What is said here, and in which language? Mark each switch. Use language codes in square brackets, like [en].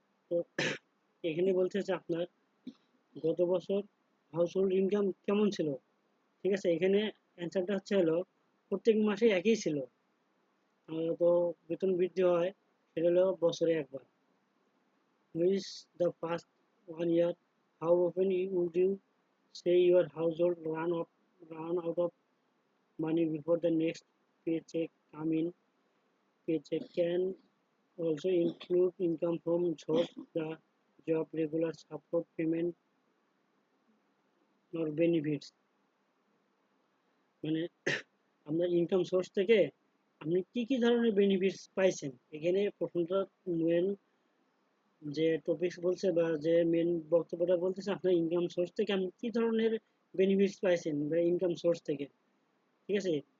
[bn] তো এখানে বলতেছে আপনার গত বছর হাউসহোল্ড ইনকাম কেমন ছিল, ঠিক আছে? এখানে অ্যান্সারটা হচ্ছে হলো প্রত্যেক মাসে একই ছিল। তো বেতন বৃদ্ধি হয় সেটা হলো বছরে একবার। [en] Which the past 1 year, how often would you say your household run out of money before the next paycheck come in? Paycheck can also include income from jobs, the job, regular support payment or benefits. [bn] মানে আপনার income source থেকে আপনি কি কি ধরনের benefits পাইছেন, এখানে প্রথমটা মেন যে টপিকস বলছে বা যে মেন বক্তব্যটা বলতেছে আপনার ইনকাম সোর্স থেকে আপনি কি ধরনের বেনিফিটস পাইছেন বা ইনকাম সোর্স থেকে, ঠিক আছে?